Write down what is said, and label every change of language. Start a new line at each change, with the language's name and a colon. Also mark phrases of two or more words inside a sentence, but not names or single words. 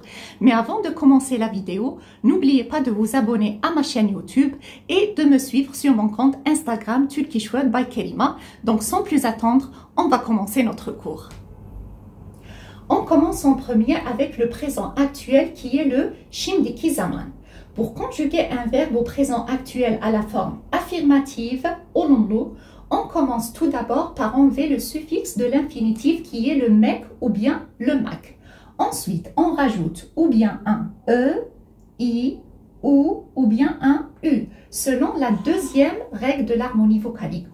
French: Mais avant de commencer la vidéo, n'oubliez pas de vous abonner à ma chaîne YouTube et de me suivre sur mon compte Instagram Turkish Word by Kelima. Donc sans plus attendre, on va commencer notre cours. On commence en premier avec le présent actuel qui est le
Turkish: şimdiki zaman.
French: Pour conjuguer un verbe au présent actuel à la forme affirmative, olumlu, on commence tout d'abord par enlever le suffixe de l'infinitif qui est le mek ou bien le mak. Ensuite, on rajoute ou bien un e, i, ou bien un u, selon la deuxième règle de l'harmonie vocalique.